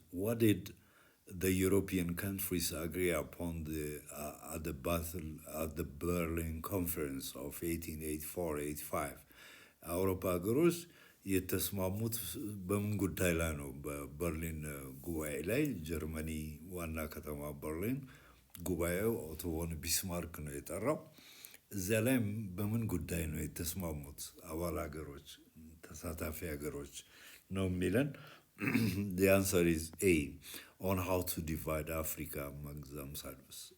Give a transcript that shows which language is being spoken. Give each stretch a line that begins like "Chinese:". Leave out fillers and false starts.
English: What did the European countries agree upon at the Berlin Conference of 1884-85?
Amharic: አውሮፓ ሀገሮች የተስማሙት በምን ጉዳይ ላይ ነው? በበርሊን ጉባኤ ላይ ጀርመኒ ዋና ከተማ በርሊን ጉባኤው ኦቶ ቮን ቢስማርክ ነው የጠራው። እዚያ ላይ በምን ጉዳይ ነው የተስማሙት አባል ሀገሮች ተሳታፊ ሀገሮች ነው የሚለን።
English: The answer is A. On how to divide Africa among themselves.